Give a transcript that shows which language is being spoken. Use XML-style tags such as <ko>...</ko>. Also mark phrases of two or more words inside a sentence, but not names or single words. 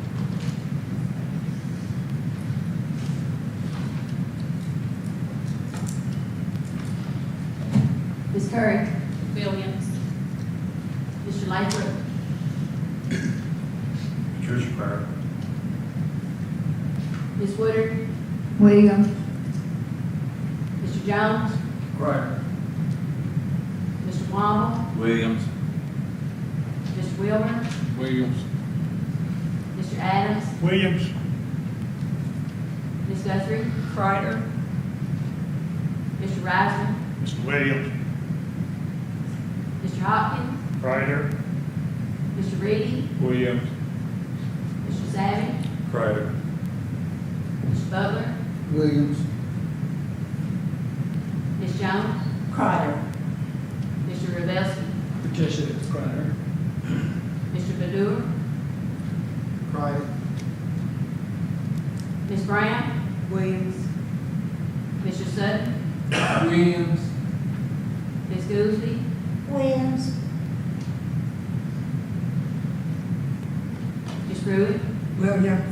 <en>Ms. Curry? Williams. Mr. Lathrop? Patricia Kreider. Ms. Woodard? Williams. Mr. Jones? Kreider. Mr. Womble? Williams. Mr. Wilmer? Williams. Mr. Adams? Williams. Ms. Guthrie? Kreider. Mr. Reisner? Mr. Williams. Mr. Hopkins? Kreider. Mr. Reedy? Williams. Mr. Savage? Kreider. Mr. Butler? Williams. Ms. Jones? Kreider. Mr. Rubelski? Patricia Kreider. Mr. Badur? Kreider. Ms. Brown? Williams. Mr. Sutton? Williams. Ms. Goolsby? Williams. Ms. Pruitt? Williams.</en>